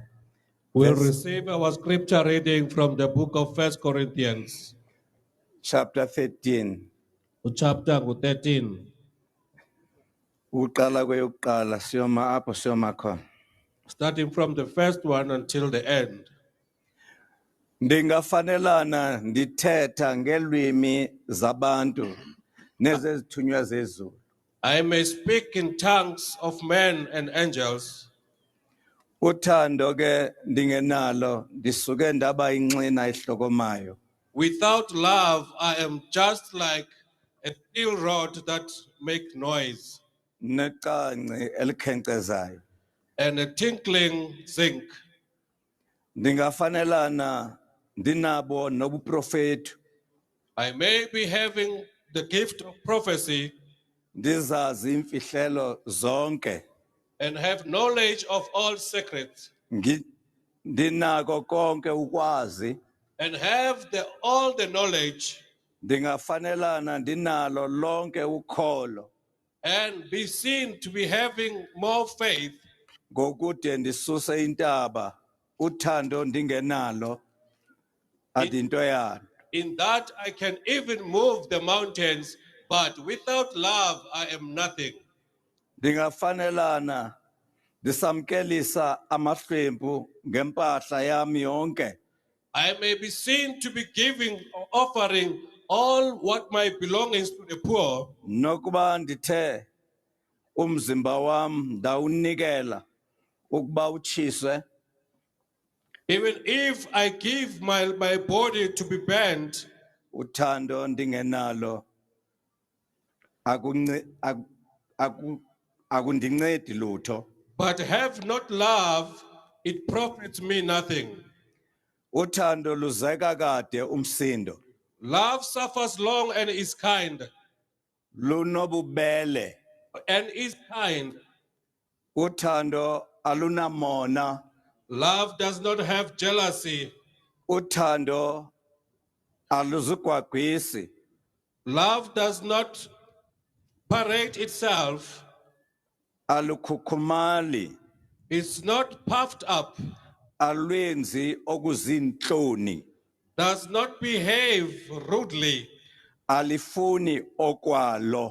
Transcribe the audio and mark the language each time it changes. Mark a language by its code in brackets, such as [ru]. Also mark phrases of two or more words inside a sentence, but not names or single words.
[en] We'll receive our scripture reading from the book of 1 Corinthians, Chapter 13. chapter 13. [xh] Uqala kweyokuqala siyoma apho siyoma khona. [en] Starting from the first one until the end. [xh] Ndingafanelana ndithetha ngelwimi zabantu nezezithunywa zezulu. [en] I may speak in tongues of men and angels. [xh] Uthando ke ndingenalo ndisuke ndaba inxina ehlokomayo. [en] Without love, I am just like a steel rod that makes noise [xh] Neqanci elikhenkcezayo. [en] and a tinkling zinc. [xh] Ndingafanelana ndinabo nobuprofethi. [en] I may be having the gift of prophecy [xh] Ndizazi imfihlelo zonke. [en] and have knowledge of all secrets [xh] Ndinako konke ukwazi. [en] and have all the knowledge [xh] Ndingafanelana ndinalo lonke ukholo. [en] and be seen to be having more faith. [xh] Ngokude ndisuse intaba uthando ndingenalo adinto yana. [en] In that I can even move the mountains, but without love I am nothing. [xh] Ndingafanelana ndisamkelisa amahlwempu ngempahla yami yonke. [en] I may be seen to be giving or offering all what my belongings to the poor. [xh] Nokuba ndithe umzimba wam ndawunikela ukuba utshiswe. [en] Even if I give my body to be burnt, [xh] Uthando ndingenalo akundincedi lutho. [en] but have not love, it profits me nothing. [xh] Uthando luzeka kade umsindo. [en] Love suffers long and is kind. [xh] Lunobubele. [en] And is kind. [xh] Uthando alunamona. [en] Love does not have jealousy. [xh] Uthando aluzugwagwisi. [en] Love does not parade itself. [xh] alukhukhumali, [en] It's not puffed up, [xh] alwenzi okuzinhloni, [en] does not behave rudely, [xh] alifuni okwalo,